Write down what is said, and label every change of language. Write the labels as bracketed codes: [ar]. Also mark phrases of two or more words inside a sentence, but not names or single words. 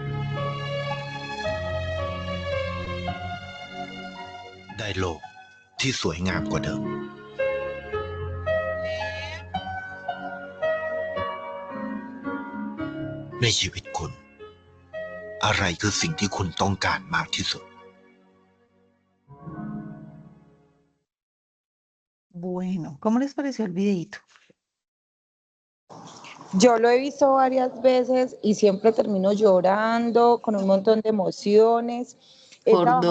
[th] ได้โลกที่สวยงามกว่าเดิม ในชีวิตคุณ อะไรคือสิ่งที่คุณต้องการมากที่สุด [es] Bueno, ¿cómo les pareció el videito? Yo lo he visto varias veces y siempre termino llorando con un montón de emociones. He Por trabajado